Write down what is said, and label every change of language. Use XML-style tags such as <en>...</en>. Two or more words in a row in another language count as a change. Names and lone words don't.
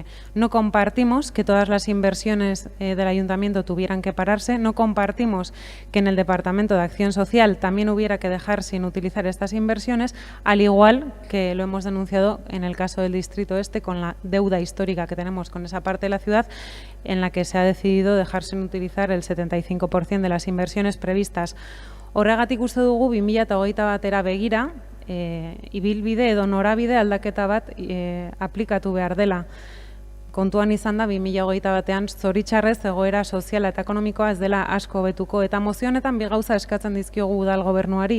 <es>No compartimos que todas las inversiones del Ayuntamiento tuvieran que pararse, no compartimos que en el Departamento de Acción Social también hubiera que dejar sin utilizar estas inversiones, al igual que lo hemos denunciado en el caso del Distrito Este con la deuda histórica que tenemos con esa parte de la ciudad en la que se ha decidido dejar sin utilizar el 75% de las inversiones previstas.</es> <eu>Horregatik uste dugu 2021 batera begira, ibilbide edo norabide aldaketa bat aplikatu behar dela. Kontuan izan da 2021 batean zoritxarrez egoera soziala eta ekonomikoa ez dela asko hobetuko eta mozionetan bi gauza eskatzen dizkiogu udal gobernuari.</eu>